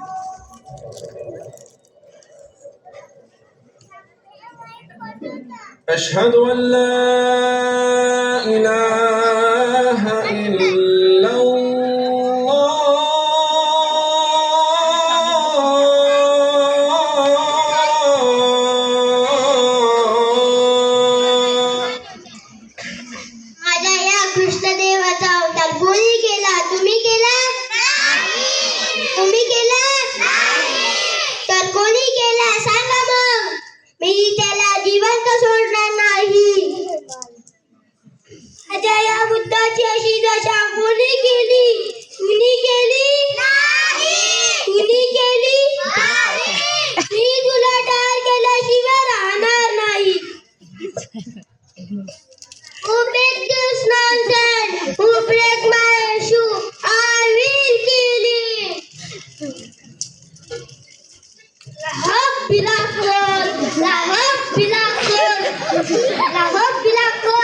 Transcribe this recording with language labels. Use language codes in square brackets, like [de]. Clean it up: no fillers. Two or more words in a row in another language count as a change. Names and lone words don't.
[ar] أشهد أن لا إله إلا الله. [mr] माझ्या या कृष्णदेवाचा अवतार कोणी केला? तुम्ही केला? तुम्ही केला? तर कोणी केला सांगा मग. मी त्याला जिवंत सोडणार नाही. माझ्या या बुद्धाची अशी दशा कोणी केली? कुणी केली? कुणी केली? मी तुला ठार केल्याशिवाय राहणार नाही. [en] Who break this nonsense? Who break my shoe? I will kill him. Lahab Bilakol, Lahab Bilakol, Lahab Bilakol.